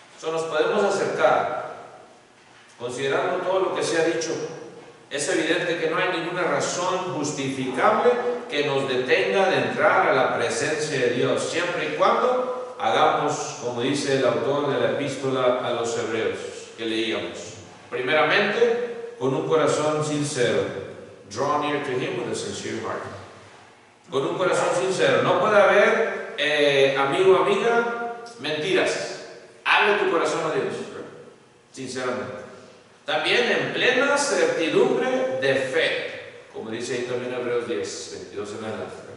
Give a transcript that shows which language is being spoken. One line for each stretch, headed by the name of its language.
Spanish: Nos podemos acercar, considerando todo lo que se ha dicho. Es evidente que no hay ninguna razón justificable que nos detenga de entrar a la presencia de Dios, siempre y cuando hagamos, como dice el autor de la epístola a los Hebreos, que leíamos. Primeramente, con un corazón sincero.
English: Draw near to Him with a sincere heart.
Spanish: Con un corazón sincero. No puede haber, amigo o amiga, mentiras. Abre tu corazón a Dios, sinceramente. También en plena certidumbre de fe, como dice ahí también Hebreos 10, 22 en adelante.